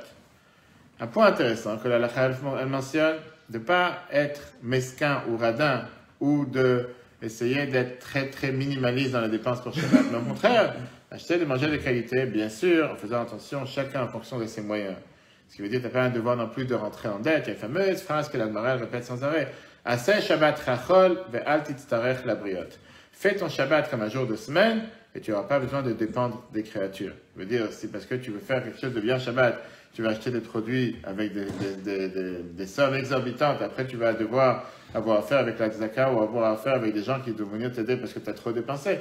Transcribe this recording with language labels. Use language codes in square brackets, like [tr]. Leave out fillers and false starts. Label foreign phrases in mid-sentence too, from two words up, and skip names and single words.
[fr] Un point intéressant que la halakha elle mentionne, de ne pas être mesquin ou radin ou de essayer d'être très minimaliste dans la dépense pour Shabbat, mais au contraire, acheter des manger de qualité, bien sûr, en faisant attention, chacun en fonction de ses moyens. Ce qui veut dire que tu n'as pas un devoir non plus de rentrer en dette. Il y a une fameuse phrase que la Gemara répète sans arrêt. [he] עשה שבתך חול ואל תצטרך לבריות. [fr] Fais ton Shabbat comme un jour de semaine et tu n'auras pas besoin de dépendre des créatures. Ça veut dire, c'est parce que tu veux faire quelque chose de bien Shabbat, tu vas acheter des produits avec des sommes exorbitantes. Après, tu vas devoir avoir affaire avec la tzaka ou avoir affaire avec des gens qui doivent venir t'aider parce que tu as trop dépensé.